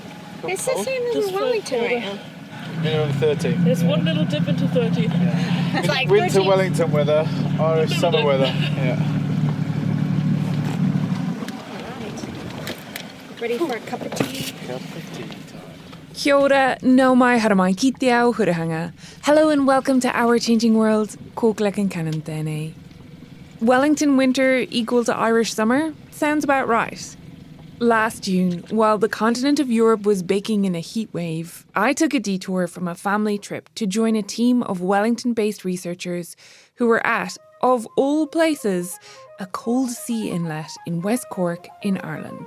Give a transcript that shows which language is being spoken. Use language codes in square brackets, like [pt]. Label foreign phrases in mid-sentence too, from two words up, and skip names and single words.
[en] It's the same as in Wellington right now. Minimum 13. There's one little dip into 30. Yeah. It's like Winter 13. Wellington weather, Irish summer weather. Yeah. Ready for a cup of tea? Cup of tea time. [mi] Kia ora, nau mai haramai ki te ao hurahanga. [en] Hello and welcome to Our Changing World, [mi] ko klekan kanan tēnei. [en] Wellington winter equal to Irish summer? Sounds about right. Last June, while the continent of Europe was baking in a heat wave, I took a detour from a family trip to join a team of Wellington-based researchers who were at, of all places, a cold sea inlet in West Cork in Ireland.